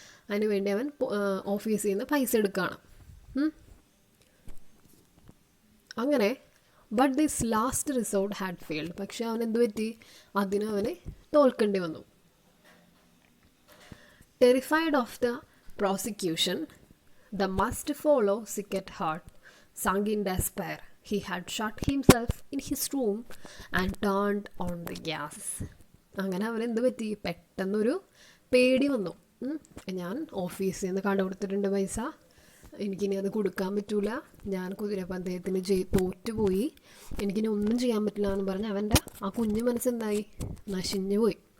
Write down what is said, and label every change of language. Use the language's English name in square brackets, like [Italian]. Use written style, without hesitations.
[Malayalam] അതിന് വേണ്ടി അവൻ ഓഫീസിൽ നിന്ന് പൈസ എടുക്കുകയാണ്. [English] അങ്ങനെ but this last resort had failed. [Malayalam] പക്ഷെ അവൻ എന്ത് പറ്റി? അതിന് അവന് തോൽക്കേണ്ടി വന്നു. [English] Terrified of the prosecution, the must follow sick at heart, sunk in despair. He had shut himself in his room and turned on the gas. [Malayalam] അങ്ങനെ അവനെന്ത് പറ്റി, പെട്ടെന്നൊരു പേടി വന്നു. ഞാൻ ഓഫീസിൽ നിന്ന് കണ്ടുകൊടുത്തിട്ടുണ്ട് പൈസ, എനിക്കിനി അത് കൊടുക്കാൻ പറ്റൂല, ഞാൻ കുതിരപ്പന്തയത്തിന് തോറ്റുപോയി, എനിക്കിനി ഒന്നും ചെയ്യാൻ പറ്റില്ല എന്ന് പറഞ്ഞ് അവൻ്റെ ആ കുഞ്ഞു മനസ്സെന്തായി, നശിഞ്ഞു പോയി.